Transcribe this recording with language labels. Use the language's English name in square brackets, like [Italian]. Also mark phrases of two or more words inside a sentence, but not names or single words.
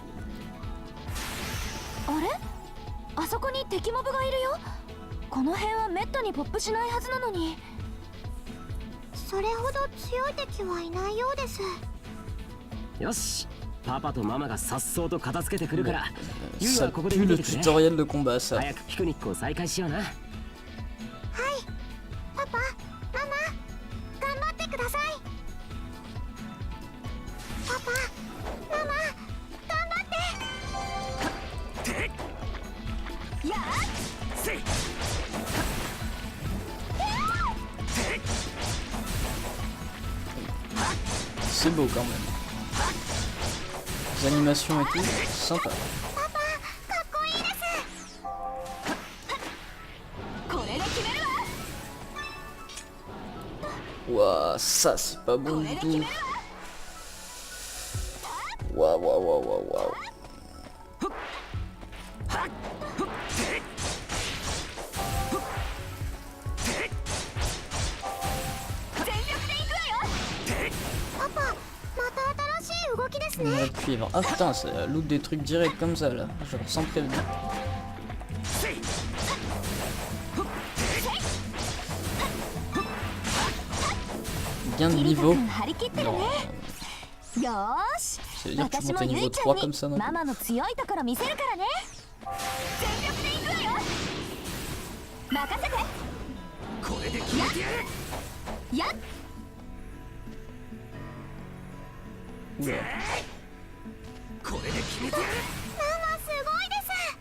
[Japanese] あれ、あそこに敵モブがいるよ。この辺はめったにポップしないはずなのに。それほど強い敵はいないようです。よし、パパとママがさっそうと片付けてくるから、ゆい [French] Ça [Japanese] はここで [French] pue [Japanese] 見 [French] le [Japanese] ててくれ。 [French] tutoriel de combat, ça. [Japanese] 早くピクニックを再開しような。はい、パパ、ママ、頑張ってください。パパ、ママ、頑張って。やっせい。 [French] C'est beau quand même. Les animations et tout, sympa. [Japanese] パパ、かっこいいです。これで決めるわ。 [French] Ouah, ça c'est pas bon du tout. Waouh, waouh, waouh, waouh, waouh. [Japanese] 全力でいくわよ。パパ、また新しい動きですね。 [French] On va suivre. Ah putain, ça loot des trucs directs comme ça là, genre sans prévenir. Gain de niveau. [Japanese] 張り切ってるね。 [French] Non, [Japanese] よーし、 [French] ça veut dire que tu [Japanese] 私 [French] montes [Japanese] も [French] à [Japanese] ゆ [French] niveau [Japanese] いちゃ [French] 3 [Japanese] ん [French] comme [Japanese] に [French] ça non? [Japanese] ママの強いところ見せるからね。全力でいくわよ。任せて。これで決めてやる。やっ、 [French] Oula. [Japanese] これで決めてやる。ママすごいです。